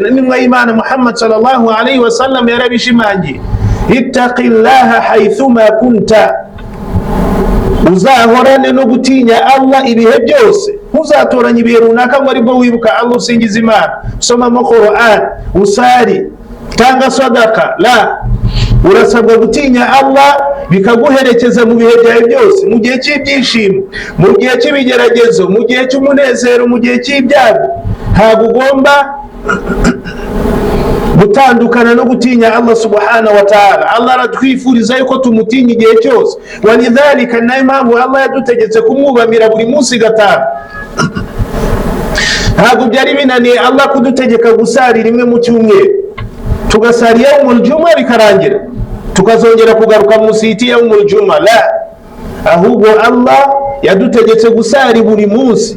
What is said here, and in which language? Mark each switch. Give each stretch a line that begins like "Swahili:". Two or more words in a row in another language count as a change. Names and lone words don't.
Kinyarwanda: N'intumwa y'Imana Muhammad
Arabic: صلى الله عليه وسلم
Kinyarwanda: yarabishimangiye,
Arabic: اتق الله حيثما كنت,
Kinyarwanda: uzahorane no gutinya Allah ibihe byose. Ntuzatoranye ibihe runaka ngo aribwo wibuka Allah usingiza Imana, usomamo Qur'an, usari, tanga sadaka. La, urasabwa gutinya Allah bikaguherekeza mu bihe byawe byose, mu gihe cy'ibyishimo, mu gihe cy'ibigeragezo, mu gihe cy'umunezero, mu gihe cy'ibyago. Ntabwo ugomba gutandukana no gutinya
Arabic: الله سبحانه وتعالى.
Kinyarwanda: Allah aratwifuriza yuko tumutinya igihe cyose, walidhalika nayo mpamvu Allah yadutegetse kumwubamira buri munsi gatanu. Ntabwo byari binaniye Allah kudutegeka gusari rimwe mu cyumweru, tugasari
Arabic: يوم الجمعة
Kinyarwanda: bikarangira tukazongera kugaruka musiti
Arabic: يوم الجمعة
Kinyarwanda: la, ahubwo Allah yadutegetse gusari buri munsi.